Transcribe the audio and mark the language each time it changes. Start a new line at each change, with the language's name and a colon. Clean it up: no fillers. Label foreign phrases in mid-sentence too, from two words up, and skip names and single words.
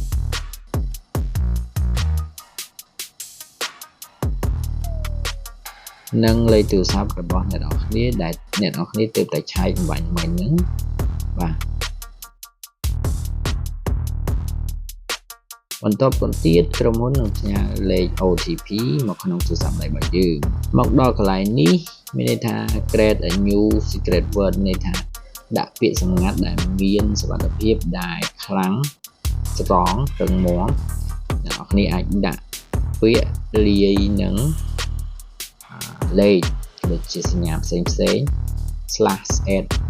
Khmer: និងលេខទូរស័ព្ទរបស់អ្នកនរគ្នាដែលអ្នកនរគ្នាទើបតែឆែកបំបញ្ញមិញហ្នឹងបាទបន្ទាប់ បន្ទៀតក្រុមហ៊ុននឹងផ្ញើលេខ OTP មកក្នុងទូរស័ព្ទដៃរបស់យើងមកដល់កន្លែងនេះមានន័យថា
English: create a new secret word
Khmer: ន័យថាដាក់ពាក្យសម្ងាត់ដែលមានសុវត្ថិភាពដែលខ្លាំងត្រង់រឹងមាំអ្នកនរគ្នាអាចដាក់ពាក្យលាយនឹងលេខដូចជាសញ្ញាផ្សេង/add